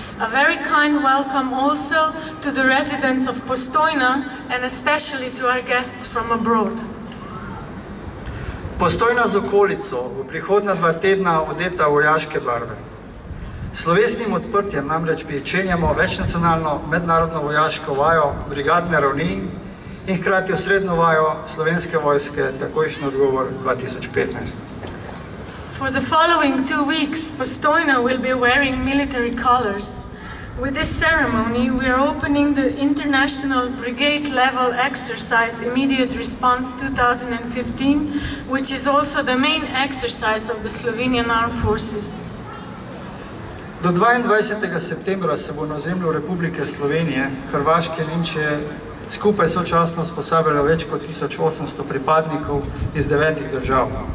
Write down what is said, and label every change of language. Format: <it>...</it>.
<en>A very kind welcome also to the residents of Postojna and especially to our guests from abroad.</en> <sl>Postojna z okolico v prihodnja 2 tedna odeta vojaške barve. Slovesnim odprtjem namreč pričenjamo večnacionalno mednarodno vojaško vajo brigadne ravni in hkrati osrednjo vajo Slovenske vojske, takojšnji odgovor 2015.</sl> <en>For the following 2 weeks, Postojna will be wearing military colors. With this ceremony, we are opening the International Brigade Level Exercise Immediate Response 2015, which is also the main exercise of the Slovenian Armed Forces.</en> <sl>Do 22. septembra se bo na ozemlju Republike Slovenije, Hrvaške in Nemčije skupaj sočasno usposabljalo več kot 1800 pripadnikov iz 9 držav.</sl>